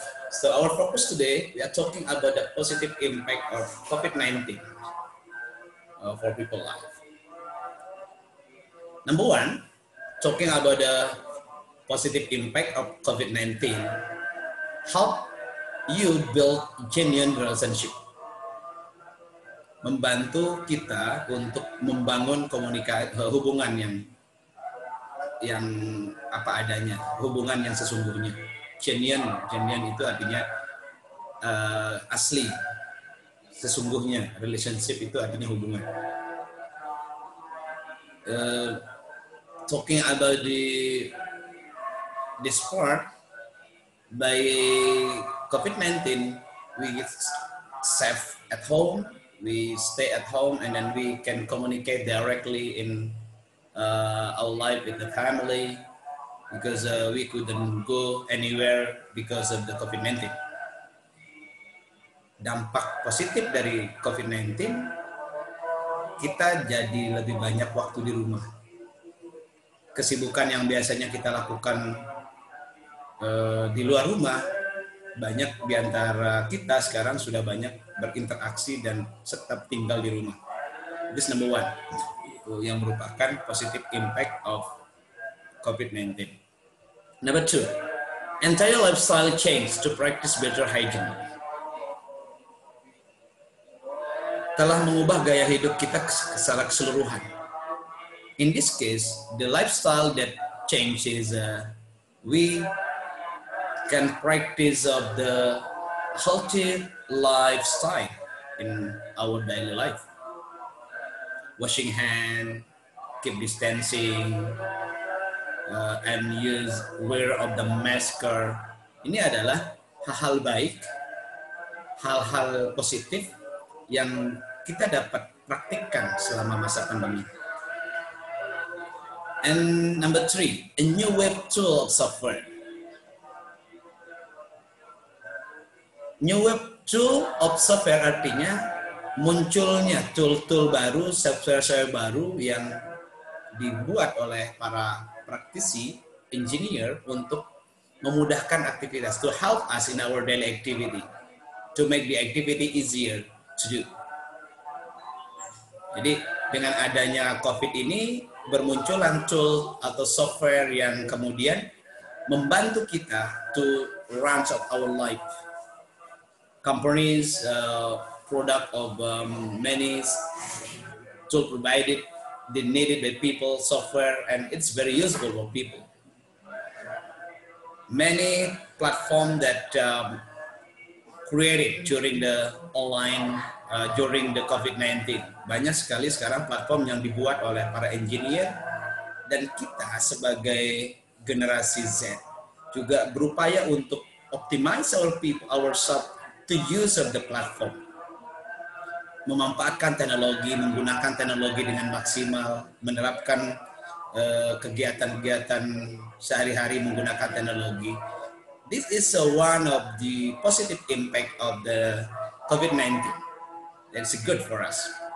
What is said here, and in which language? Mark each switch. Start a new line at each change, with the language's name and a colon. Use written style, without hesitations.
English: So our focus today, we are talking about the positive impact of COVID-19 for people life. Number one, talking about the positive impact of COVID-19, help you build genuine relationship.
Indonesian: Membantu kita untuk membangun komunikasi, hubungan yang apa adanya, hubungan yang sesungguhnya. Genuine itu artinya asli, sesungguhnya. Relationship itu artinya hubungan.
English: Talking about this part, by COVID-19, we get safe at home. We stay at home and then we can communicate directly in our life with the family because we couldn't go anywhere because of the COVID-19.
Indonesian: Dampak positif dari COVID-19, kita jadi lebih banyak waktu di rumah. Kesibukan yang biasanya kita lakukan di luar rumah, banyak di antara kita sekarang sudah banyak berinteraksi dan tetap tinggal di rumah.
English: This number one,
Indonesian: itu yang merupakan
English: positive impact of COVID-19. Number two, entire lifestyle change to practice better hygiene.
Indonesian: Telah mengubah gaya hidup kita secara keseluruhan.
English: In this case, the lifestyle that changes we can practice of the healthy lifestyle in our daily life. Washing hand, keep distancing, and use wear of the masker.
Indonesian: Ini adalah hal-hal baik, hal-hal positif yang kita dapat praktikkan selama masa pandemi.
English: And number three, a new web tool of software. New web tool of software
Indonesian: artinya munculnya tool-tool baru, software baru yang dibuat oleh para praktisi, engineer untuk memudahkan aktivitas,
English: to help us in our daily activity, to make the activity easier to do.
Indonesian: Jadi dengan adanya COVID ini bermunculan tool atau software yang kemudian membantu kita
English: to run of our life. Companies, product of many tool provided, they needed by people, software, and it's very useful for people. Many platform that created during the online, during the COVID-19.
Indonesian: Banyak sekali sekarang platform yang dibuat oleh para engineer, dan kita sebagai generasi Z juga berupaya untuk
English: optimize our people, ourselves to use of the platform.
Indonesian: Memanfaatkan teknologi, menggunakan teknologi dengan maksimal, menerapkan kegiatan-kegiatan sehari-hari menggunakan teknologi.
English: This is one of the positive impact of the COVID-19. That's good for us.